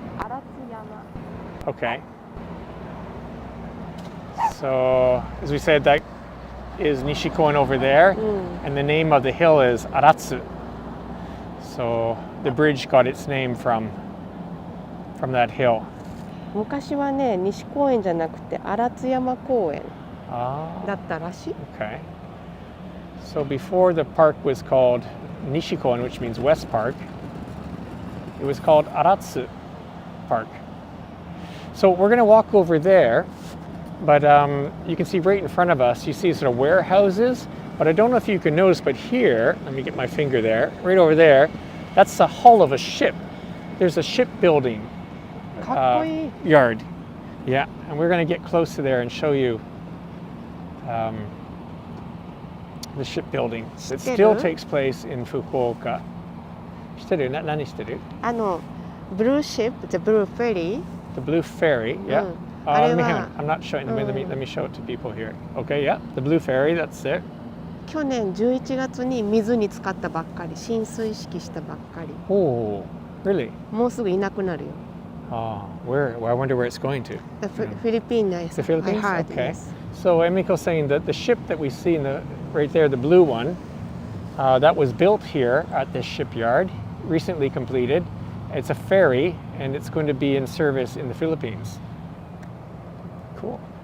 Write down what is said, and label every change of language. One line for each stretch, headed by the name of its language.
English: Aratsuyama. Okay. So, as we said, that is Nishikoen over there, and the name of the hill is Aratsu. So, the bridge got its name from that hill.
Japanese: 昔はね、西公園じゃなくて荒津山公園 Ah, だったらしい。
English: okay. So, before the park was called Nishikoen, which means West Park, it was called Aratsu Park. So we're going to walk over there, but you can see right in front of us, you see sort of warehouses, but I don't know if you can notice, but here, let me get my finger there, right over there, that's the hull of a ship. There's a shipbuilding
Japanese: かっこいい。
English: yard. Yeah, and we're going to get close to there and show you the shipbuilding. It still takes place in Fukuoka.
Japanese: 知ってる？何してる？
English: Blue ship, the blue ferry. The blue ferry, yeah.
Japanese: あれ
English: Let me
Japanese: は
English: hang on. I'm not showing them. Let me show it to people here. Okay, yeah. The blue ferry, that's it.
Japanese: 去年11月に水に浸かったばっかり、浸水式したばっかり。
English: Oh, really?
Japanese: もうすぐいなくなるよ。
English: Where? Well, I wonder where it's going to. The Philippines, The Philippines? I heard, Okay. yes. So Emiko's saying that the ship that we see right there, the blue one, that was built here at this shipyard, recently completed. It's a ferry, and it's going to be in service in the Philippines. Cool.